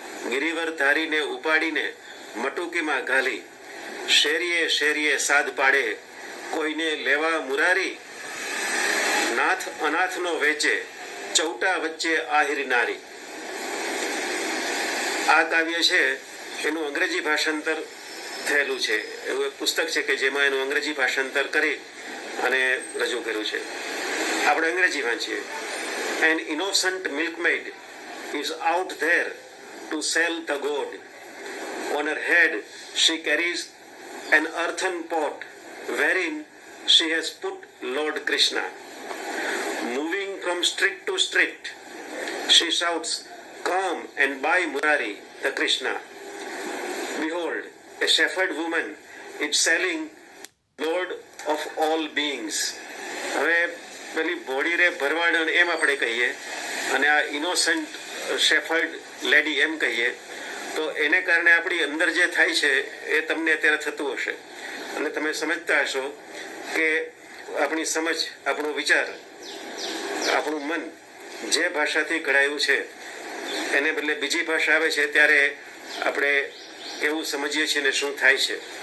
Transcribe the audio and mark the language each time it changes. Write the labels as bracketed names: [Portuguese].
[Gujarati] ગિરિવર ધારીને ઉપાડીને મટુકીમાં ઘાલી, શેરીએ શેરીએ સાદ પાડે કોઈને લેવા મુરારી, નાથ અનાથનો વેચે ચૌટા વચ્ચે આહિર નારી. આ કાવ્ય છે એનું અંગ્રેજી ભાષાંતર થયેલું છે. એવું એક પુસ્તક છે કે જેમાં એનું અંગ્રેજી ભાષાંતર કરી અને રજૂ કર્યું છે. આપણે અંગ્રેજી વાંચીએ. [English] An innocent milkmaid is out there to sell the gold. On her head she carries an earthen pot wherein she has put Lord Krishna. Moving from street to street, she shouts, "Come and buy Murari, the Krishna." Behold, a shepherd woman is selling Lord of all beings. [Gujarati] હવે પેલી ભોળી રે ભરવાડ એમ આપણે કહીએ અને આ innocent shepherd lady એમ કહીએ, તો એને કારણે આપણી અંદર જે થાય છે એ તમને અત્યારે થતું હશે. અને તમે સમજતા હશો કે આપણી સમજ, આપણો વિચાર, આપણું મન જે ભાષાથી ઘડાયું છે એને બદલે બીજી ભાષા આવે છે ત્યારે આપણે એવું સમજીએ છીએ ને શું થાય છે.